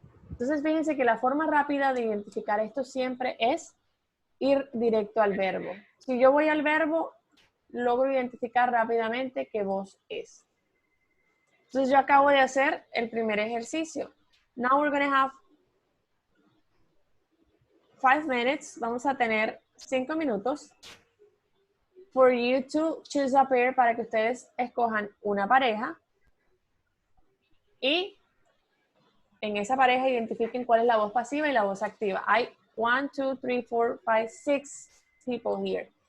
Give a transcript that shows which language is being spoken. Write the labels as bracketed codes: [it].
[es] Entonces, fíjense que la forma rápida de identificar esto siempre es ir directo al verbo. Si yo voy al verbo, logro identificar rápidamente qué voz es. Entonces, yo acabo de hacer el primer ejercicio. [en] Now we're going to have 5 minutes. [es] Vamos a tener 5 minutos [en] for you to choose a pair, [es] para que ustedes escojan una pareja y en esa pareja identifiquen cuál es la voz pasiva y la voz activa. Hay 1, 2, 3, 4, 5, 6 [en] people here.